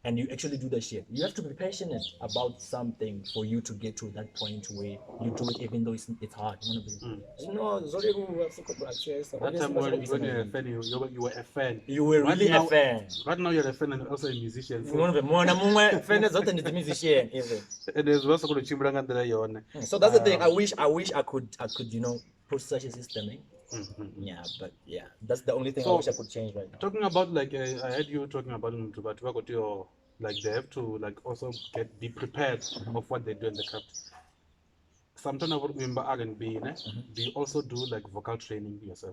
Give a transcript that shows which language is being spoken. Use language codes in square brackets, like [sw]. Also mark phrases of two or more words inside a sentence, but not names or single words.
[en] and you actually do the shit. You have to be passionate about something for you to get to that point where you do it even though it's hard. You know, That time when you were a fan, you were a fan. you were really a fan. Right now you're a fan and also a musician. So, musician even. and there's also going to chimbanga ndela yone. So that's the thing. I wish I could put such a system in. Yeah, but yeah, that's the only thing I wish I could change right now. Talking about like I heard you talking about like they have to like also be prepared of what they do in the craft. Sometimes I would remember R&B, do you also do like vocal training yourself?